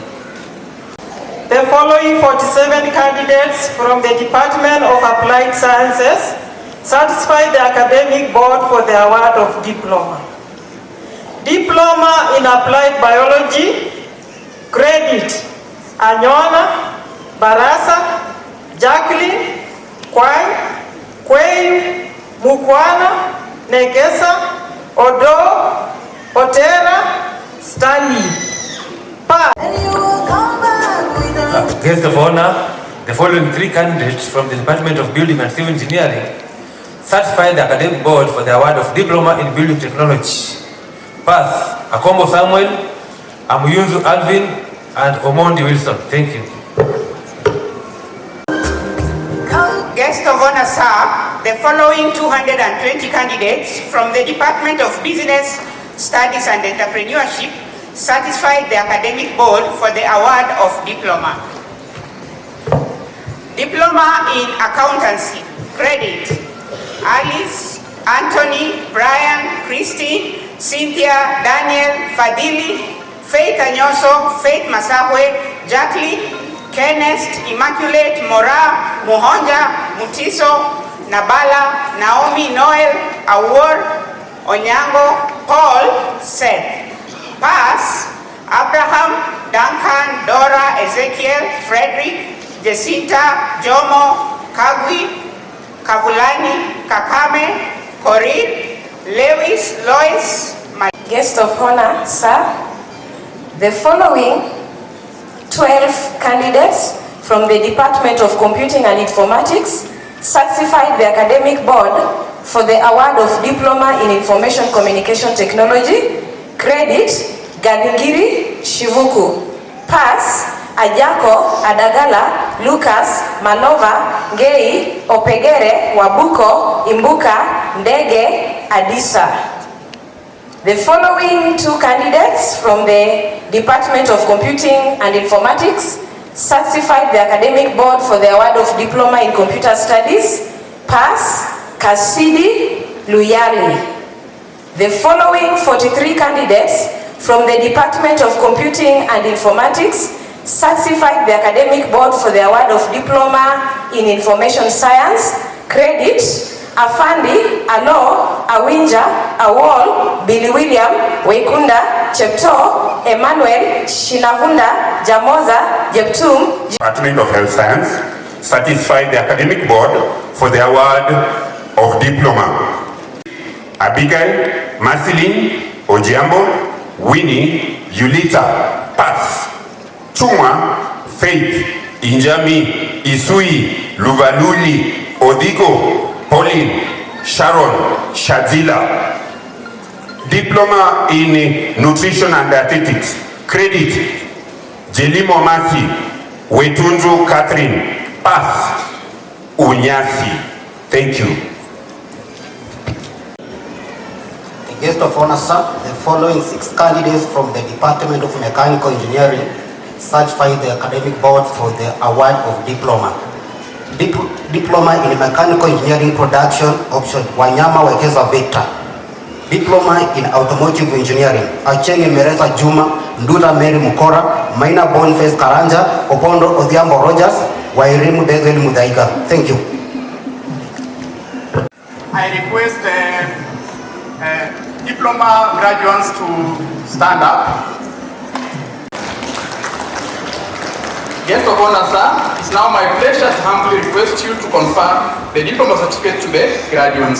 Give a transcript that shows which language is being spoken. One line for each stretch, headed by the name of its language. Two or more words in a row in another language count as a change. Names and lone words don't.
English: The following 47 candidates from the Department of Applied Sciences satisfy the academic board for the award of diploma. Diploma in Applied Biology, credit Anyona, Barasa, Jacqueline, Kwai, Kwei, Mukwana, Negesa, Odo, Otera, Stanley. Guest of honor, the following 3 candidates from the Department of Building and Civil Engineering certify the academic board for the award of diploma in building technology. Pass, Akombo Samuel, Amuyunzu Alvin, and Omondi Wilson. Thank you. Guest of honor, sir, the following 220 candidates from the Department of Business Studies and Entrepreneurship satisfied the academic board for the award of diploma. Diploma in Accountancy, credit Alice, Anthony, Brian, Christine, Cynthia, Daniel, Fadili, Faith Anyoso, Faith Masahwe, Jacqueline, Kenneth, Immaculate, Mora, Muhonja, Mutiso, Nabala, Naomi, Noel, Awor, Onyango, Paul, Seth. Pass, Abraham, Duncan, Dora, Ezekiel, Frederick, Jacinta, Jomo, Kagwi, Kavulani, Kakame, Corinne, Lewis, Lois. Guest of honor, sir, the following 12 candidates from the Department of Computing and Informatics certified the academic board for the award of Diploma in Information Communication Technology, credit Galingiri Shivuku. Pass, Ajako, Adagala, Lucas, Malova, Ngei, Opegere, Wabuko, Imbuka, Ndege, Adisa. The following 2 candidates from the Department of Computing and Informatics certified the academic board for the award of Diploma in Computer Studies. Pass, Kasidi Luyali. The following 43 candidates from the Department of Computing and Informatics certified the academic board for the award of Diploma in Information Science. Credit: Afandi, Alo, Awinja, Awol, Billy William, Wekunda, Chepto, Emmanuel, Shinavunda, Jamoza, Jeptum. Department of Health Science certified the academic board for the award of Diploma. Abigail, Marceline, Ojiambo, Winnie, Yulita, Pass. Chuma, Faith, Injami, Isui, Luvaluli, Odigo, Pauline, Sharon, Shadzila. Diploma in Nutrition and Dietetics. Credit: Jelimo Masi, Wetunju Catherine, Pass, Unyasi. Thank you. The guest of honor, sir, the following 6 candidates from the Department of Mechanical Engineering certified the academic board for the award of Diploma. Diploma in Mechanical Engineering Production, option Wanyama Wekeza Victor. Diploma in Automotive Engineering, Achenge Mereza Juma, Nduta Mary Mukora, Maina Boniface Karanja, Opondo Odhiambo Rogers, Wairimu Bezel Mudaiga. Thank you. I request diploma graduates to stand up. Guest of honor, sir, it's now my pleasure to humbly request you to confer the diploma certificate to the graduates.